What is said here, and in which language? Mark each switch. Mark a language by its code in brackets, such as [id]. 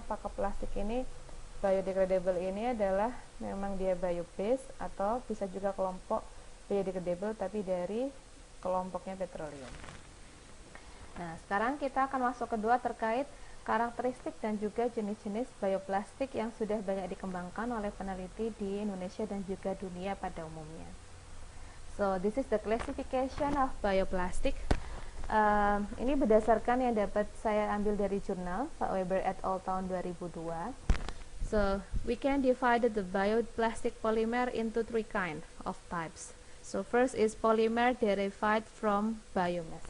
[id] Apakah plastik ini biodegradable ini adalah memang dia bio-based atau bisa juga kelompok biodegradable tapi dari kelompoknya petroleum. Nah, sekarang kita akan masuk kedua terkait karakteristik dan juga jenis-jenis bioplastik yang sudah banyak dikembangkan oleh peneliti di Indonesia dan juga dunia pada umumnya. [en] So, this is the classification of bioplastic. [id] Ini berdasarkan yang dapat saya ambil dari jurnal Pak Weber et al. Tahun 2002. [en] So, we can divide the bioplastic polymer into three kind of types. So, first is polymer derived from biomass.